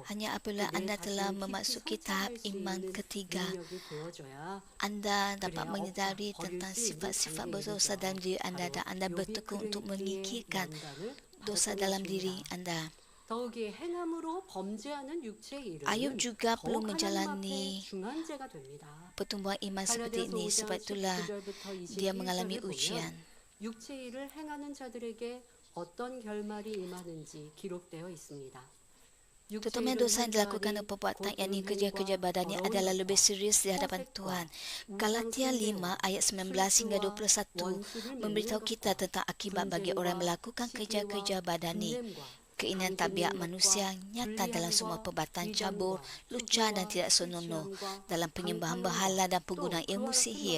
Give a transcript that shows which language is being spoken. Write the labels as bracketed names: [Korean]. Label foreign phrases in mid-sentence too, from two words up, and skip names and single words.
[Malay] Hanya apabila [Korean] 내 [Malay] anda telah [Korean] 자신을 [Malay] memasuki [Korean] 깊이 [Malay] tahap [Korean] 성찰할 수 [Malay] iman [Korean] 있는 [Malay] ketiga, [Korean] 능력이 되어져야 [Malay] anda dapat [Korean] 그래야 [Malay] menyedari [Korean] 없다, 버릴 [Malay] tentang [Korean] 수 있는 [Malay] sifat-sifat [Korean] 단계에 [Malay] berdosa [Korean] 이르죠. [Malay] dalam diri anda [Korean] 바로 [Malay] dan anda [Korean] 욥이 [Malay] bertekun untuk [Korean] 그랬기에 [Malay] menyingkirkan [Korean] 연단을 [Malay] dosa [Korean] 받았던 [Malay] dalam diri [Korean] 것입니다. [Malay] anda. [Korean] 더욱이 행함으로 범죄하는 육체의 일은 [Malay] Ayub juga perlu [Korean] 더욱 하나님 앞에 [Malay] menjalani [Korean] 중한죄가 됩니다. [Malay] pertumbuhan iman seperti [Korean] 갈라디아서 [Malay] ini. [Korean] 5장 [Malay] Sebab itulah [Korean] 19절부터 [Malay] dia mengalami [Korean] 21절을 보면 [Malay] ujian. [Korean] 육체의 일을 행하는 자들에게 어떤 결말이 임하는지 기록되어 있습니다. [Malay] Terutama dosa yang dilakukan oleh perbuatan yakni kerja-kerja badannya adalah lebih serius di hadapan Tuhan. Galatia 5 ayat 19 hingga 21 memberitahu kita tentang akibat bagi orang yang melakukan kerja-kerja badani. Keinginan tabiat manusia nyata dalam semua perbuatan cabur, lucah dan tidak senonoh, dalam penyembahan berhala dan penggunaan ilmu sihir.